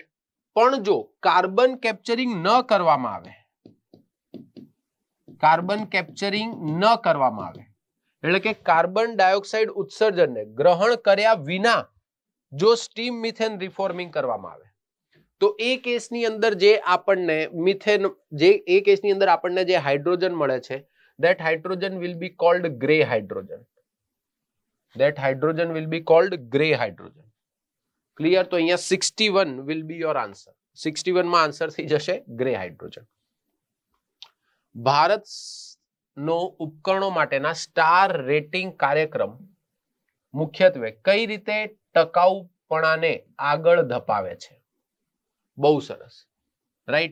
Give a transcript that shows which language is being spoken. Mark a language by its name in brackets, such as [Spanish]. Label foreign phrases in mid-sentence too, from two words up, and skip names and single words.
[Gujarati] પણ જો [English] carbon capturing [Gujarati] ન કરવામાં આવે, એટલે કે [English] carbon dioxide [Gujarati] ઉત્સર્જનને ગ્રહણ કર્યા વિના જો [English] steam methane reforming [Gujarati] કરવામાં આવે તો એ કેસની અંદર જે આપણને જે હાઇડ્રોજન મળે છે, [English] that hydrogen will be called gray hydrogen. Clear? [Gujarati] તો અહીંયા 61 [English] will be your answer. [Gujarati] 61 માં આન્સર થઈ જશે [English] gray hydrogen. [Gujarati] ભારતનો ઉપકરણો માટેના [English] star rating [Gujarati] કાર્યક્રમ મુખ્યત્વે કઈ રીતે ટકાઉપણાને આગળ ધપાવે છે? બહુ સરસ, રાઈટ.